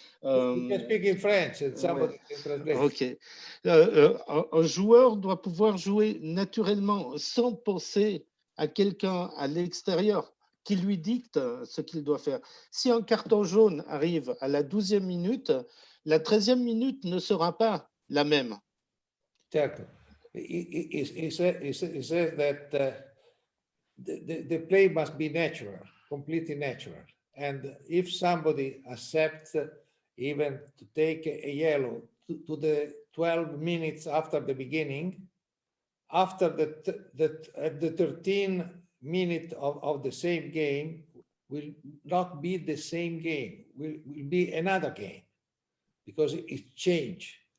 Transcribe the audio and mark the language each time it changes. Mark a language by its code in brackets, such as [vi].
[en] You can speak in French and somebody can translate. Ok. [fr] Un joueur doit pouvoir jouer naturellement sans penser à quelqu'un à l'extérieur qui lui dicte ce qu'il doit faire. Si un carton jaune arrive à la 12e minute, la 13e minute ne sera pas la même. [it] Certo. [en] He says that the play must be natural, completely natural. And if somebody accepts even to take a yellow to the 12 minutes after the beginning, after the 13 minute of the same game will not be the same game, will be another game, because it changed.